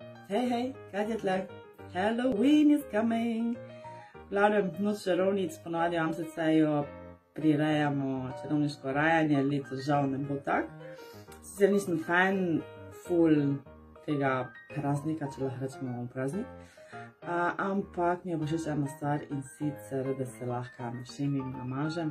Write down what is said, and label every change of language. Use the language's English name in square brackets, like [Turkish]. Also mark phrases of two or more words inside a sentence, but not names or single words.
[Slovenian] Hej, kaj je tle? [English] Halloween is coming! [Slovenian] V glavnem, noč čarovnic, ponovadi v Amsterdaju prirejamo čarovniško rajanje, letos žal ne bo tak. Sicer nisem fan ful tega praznika, če lahko rečemo praznik, ampak mi je pa všeč ena stvar in sicer, da se lahko našimim, namažem.